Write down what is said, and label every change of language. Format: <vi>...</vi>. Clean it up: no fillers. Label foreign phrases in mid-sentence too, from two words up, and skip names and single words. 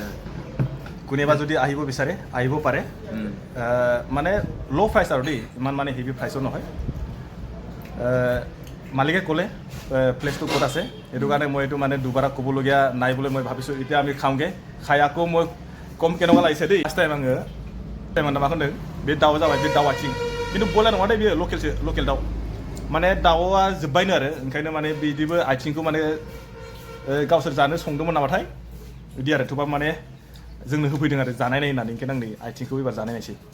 <as>কোনোবা যদি আহিব বিচাৰে আহিব পাৰে মানে</as> <en>low price</en> <as>আৰু দেই ইমান মানে হেভি প্ৰাইচো নহয় মালিকে ক'লে প্লেচটো ক'ত আছে সেইটো কাৰণে মই এইটো মানে দুবাৰ ক'বলগীয়া নাই বুলি মই ভাবিছোঁ এতিয়া আমি খাওঁগৈ খাই আকৌ মই কম কেনেকুৱা লাগিছে দেই</as> <en>first time</en> <brx>आङो मा होनदों बे दाउ जाबाय बे दाउ आथिं खिन्थु बयलार नङा दे बेयो लकेल दाउ माने दाउआ जोब्बायनो आरो ओंखायनो माने बिदिबो आथिंखौ माने गावसोर जानो संदोंमोन नामाथाय बिदि आरो थेवबा माने जोंनो होफैदों आरो जानाय नाय होननानै ओंखायनो आं नै आथिंखौ एबार जानाय नायसै</brx>